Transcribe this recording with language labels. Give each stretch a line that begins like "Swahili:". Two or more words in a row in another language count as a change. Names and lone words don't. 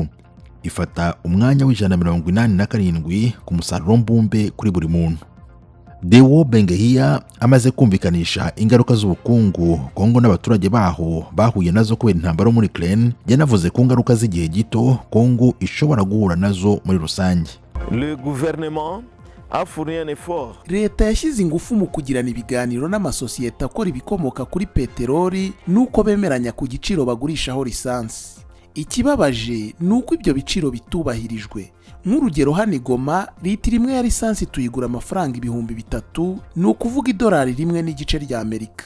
Kinyarwanda: Ifata umwanya w'187 ku musaruro mbumbe kuri buri muntu. Deo Bengehia amaze kumvikanisha ingaruka z'ubukungu Kongo n'abaturage baho bahuye nazo kubera intambara muri Ukraine, yanavuze ku ngaruka z'igihe gito Kongo ishobora guhura nazo muri rusange.
French: Le gouvernement a fourni un effort.
Kinyarwanda: Leta yashyize ingufu mu kugirana ibiganiro n'amasosiyete akora ibikomoka kuri peteroli nuko bemeranya ku giciro bagurishaho lisansi. Ikibabaje ni uko ibyo biciro bitubahirijwe. Nk'urugero hano i Goma, litiro imwe ya lisansi tuyigura amafaranga 3,000, ni ukuvuga $1.5 ry'Amerika.